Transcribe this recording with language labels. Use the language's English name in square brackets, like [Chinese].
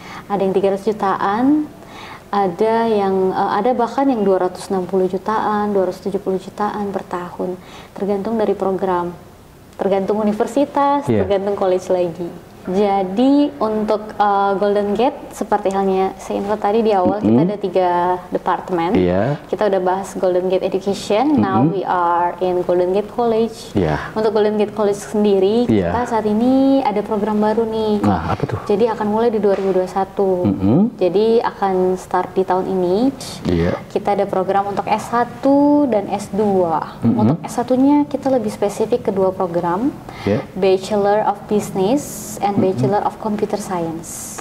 [Indonesian] Ada yang 300 jutaan, ada bahkan yang 260 jutaan, 270 jutaan per tahun. Tergantung dari program, tergantung universitas, tergantung college lagi. Jadi untuk Golden Gate seperti halnya saya info tadi di awal, kita ada 3 departemen. Kita udah bahas Golden Gate Education. [English] Now we are in Golden Gate College. [Indonesian] Untuk Golden Gate College sendiri kita saat ini ada program baru nih. Nah, apa tuh? Jadi akan mulai di 2021. Jadi akan start di tahun ini. Kita ada program untuk S1 dan S2. Untuk S1-nya kita lebih spesifik ke 2 program. [English] Bachelor of Business and Bachelor of Computer Science.